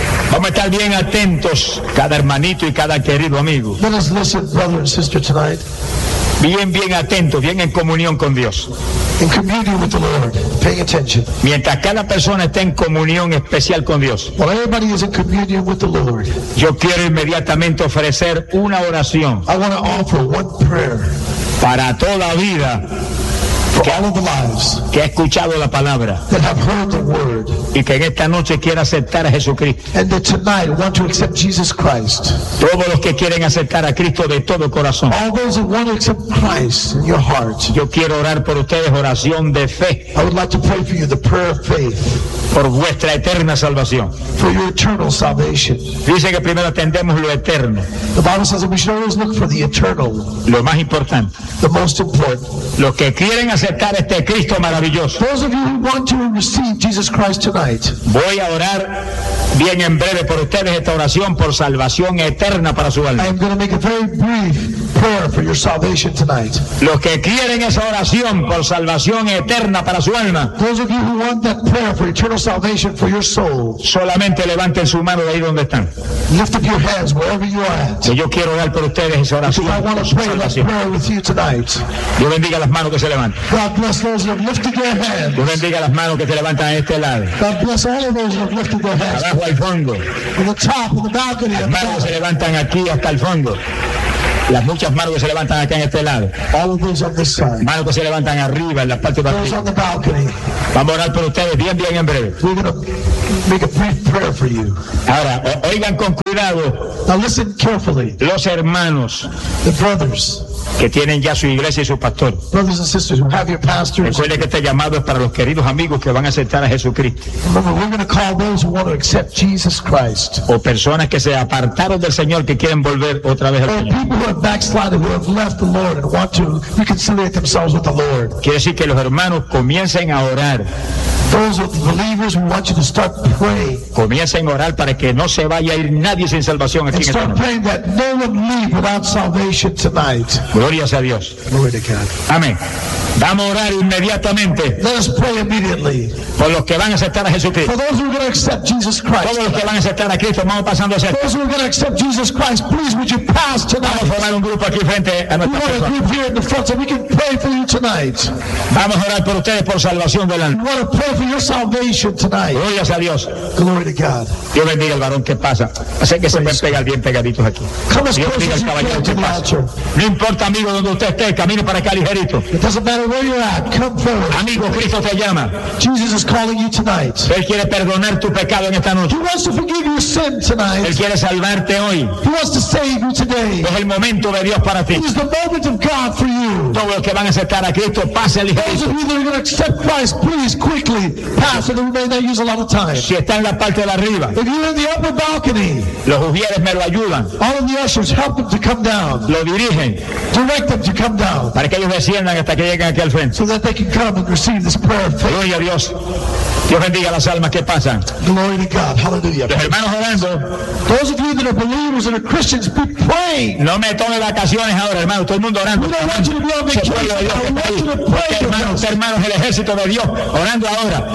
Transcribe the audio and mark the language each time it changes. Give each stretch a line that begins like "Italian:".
Spanish: Vamos a estar bien atentos, cada hermanito y cada querido amigo.
English: Let us listen, brother and sister, tonight.
Spanish: Bien, bien atentos, bien en comunión con Dios.
English: In communion with the Lord, paying attention.
Spanish: Mientras cada persona esté en comunión especial con Dios.
English: While everybody is in communion with the Lord.
Spanish: Yo quiero inmediatamente ofrecer una oración.
English: I want to offer one prayer.
Spanish: Para toda vida.
English: For all of the lives
Spanish: que ha escuchado la palabra,
English: that have heard the word,
Spanish: y que en esta noche quiere aceptar a Jesucristo,
English: and that tonight want to accept Jesus Christ,
Spanish: todos los que quieren aceptar a Cristo de todo corazón,
English: all those that want to accept Christ in your heart,
Spanish: yo quiero orar por ustedes, oración de fe,
English: I would like to pray for you the prayer of faith,
Spanish: por vuestra eterna salvación,
English: for your eternal salvation.
Spanish: Dice que primero atendemos lo eterno,
English: the Bible says that we should always look for the eternal,
Spanish: lo más importante,
English: the most important,
Spanish: los que quieren aceptar este Cristo maravilloso.
English: Those of you who want to receive Jesus Christ tonight.
Spanish: Voy a orar bien en breve por ustedes esta oración por salvación eterna para su alma.
English: I'm going to make a very brief prayer for your salvation tonight.
Spanish: Los que quieren esa oración por salvación eterna para su alma.
English: Those of you who want that prayer for eternal salvation for your soul.
Spanish: Solamente levanten su mano de ahí donde están.
English: Lift up your hands wherever you are at.
Spanish: Que yo quiero orar por ustedes esa oración.
English: I want to pray that prayer with you tonight.
Spanish: Dios bendiga las manos que se levantan.
English: God bless those who have lifted their hands.
Spanish: Dios bendiga las manos que se levantan a este lado.
English: God bless all of those who have lifted their hands.
Spanish: Abajo al fondo.
English: On the top of the balcony.
Spanish: Las manos se levantan aquí hasta el fondo. Las muchas manos que se levantan acá en este lado.
English: All of those on this side.
Spanish: Manos que se levantan arriba en la parte de arriba.
English: Those on the balcony.
Spanish: Vamos a orar por ustedes bien, bien en breve.
English: We're going to make a brief prayer for you.
Spanish: Ahora, oigan con cuidado.
English: Now listen carefully.
Spanish: Los hermanos.
English: The brothers.
Spanish: que tienen ya su iglesia y su pastor.
English: Brothers and sisters, you have your pastor.
Spanish: Recuerde que este llamado es para los queridos amigos que van a aceptar a Jesucristo.
English: Remember, we're going to call those who want to accept Jesus Christ.
Spanish: O personas que se apartaron del Señor que quieren volver otra vez al Señor.
English: People who have backslided, who have left the Lord and want to reconciliate themselves with the Lord.
Spanish: Quiere decir que los hermanos comiencen a orar.
English: Those of the believers, we want you to start to pray.
Spanish: Comiencen a orar para que no se vaya a ir nadie sin salvación aquí en esta noche.
English: Praying that no one leave without salvation tonight.
Spanish: Gloria a Dios.
English: Glory to God.
Spanish: Amén. Vamos a orar inmediatamente.
English: Let us pray immediately.
Spanish: Por los que van a aceptar a Jesucristo.
English: For those who are going to accept Jesus Christ.
Spanish: Todos los que van a aceptar a Cristo, vamos pasando hacia.
English: For those who are going to accept Jesus Christ, please would you pass tonight?
Spanish: Vamos a formar un grupo aquí frente a nuestra persona.
English: We want a group here in the front so we can pray for you tonight.
Spanish: Vamos a orar por ustedes por salvación del alma.
English: We want to pray for your salvation tonight.
Spanish: Gloria a Dios.
English: Glory to God.
Spanish: Dios bendiga al varón que pasa. Así que
English: please.
Spanish: Se pueden pegar bien pegaditos aquí.
English: Come as close as you can to the altar.
Spanish: No importa, amigo, donde usted esté, camine para acá ligerito.
English: Where you're at, come forward.
Spanish: Amigo, Cristo te llama.
English: Jesus is calling you tonight.
Spanish: Él quiere perdonar tu pecado en esta noche.
English: He wants to forgive your sin tonight.
Spanish: Él quiere salvarte hoy.
English: He wants to save you today.
Spanish: Es el momento de Dios para ti.
English: It is the moment of God for you.
Spanish: Todos los que van a aceptar a Cristo, pase ligerito.
English: Those of you that are going to accept Christ, please quickly pass, and we may not use a lot of time.
Spanish: Si está en la parte de arriba.
English: If you're in the upper balcony,
Spanish: los ujieres me lo ayudan.
English: All of the ushers help them to come down.
Spanish: Lo dirigen.
English: Direct them to come down.
Spanish: Para que ellos desciendan hasta que lleguen.
English: So that they can come and receive this prayer of faith.
Spanish: Gloria a Dios. Dios bendiga las almas que pasan.
English: Glory to God. Hallelujah.
Spanish: Los hermanos orando.
English: Those of you that are believers and are Christians, be praying.
Spanish: No me tome vacaciones ahora, hermano. Todo el mundo orando.
English: We don't want you to be on vacation.
Spanish: Porque hermanos, hermanos, el ejército de Dios orando ahora.